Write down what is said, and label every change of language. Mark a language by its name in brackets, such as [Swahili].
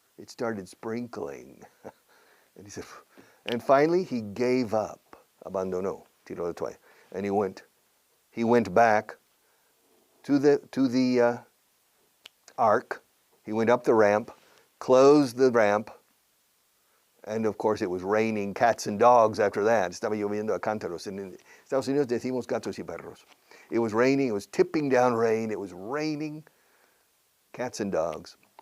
[English] It started sprinkling. And he said, and finally he gave up. [Spanish] Abandonó, tiró la toalla. [English] And he went back to the ark. He went up the ramp, closed the ramp, and of course it was raining cats and dogs after that. [Spanish] Estaba lloviendo a cántaros. En Estados Unidos decimos gatos y perros. [English] It was raining, it was tipping down rain, it was raining cats and dogs.